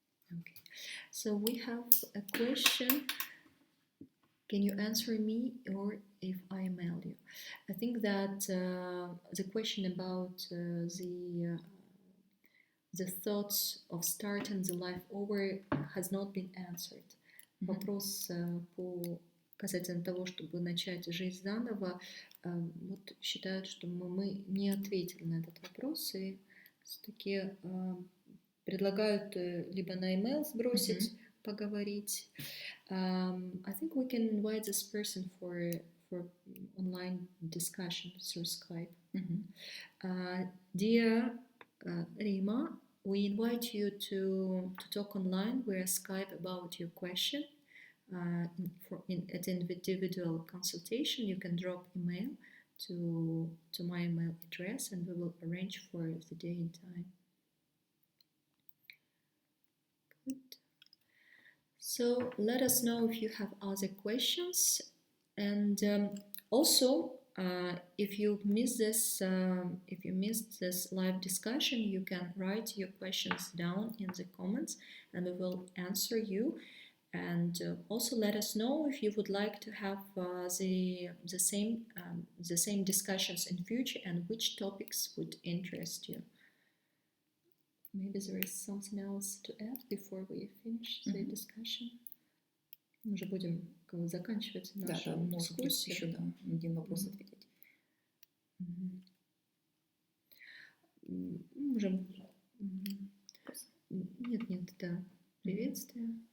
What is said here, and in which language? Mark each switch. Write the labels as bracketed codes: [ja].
[en] Okay. So we have a question. Can you answer me, or if I mail you? I think that the question about the thoughts of starting the life over has not been answered. [ru] Вопрос касательно того, чтобы начать жизнь заново, вот считают, что мы не ответили на этот вопрос, и все-таки предлагают либо на email сбросить, поговорить. [en] I think we can invite this person for online discussion through Skype. Dear Rima, we invite you to talk online via Skype about your question. at individual consultation, you can drop email to my email address, and we will arrange for the day and time. Good. So let us know if you have other questions, and also if you missed this live discussion, you can write your questions down in the comments, and we will answer you. And also let us know if you would like to have the same discussions in future, and which topics would interest you. Maybe there is something else to add before we finish the discussion. [ru] Мы уже будем заканчивать нашу дискуссию. Еще один вопрос ответить. Можем. Нет, да. Приветствие.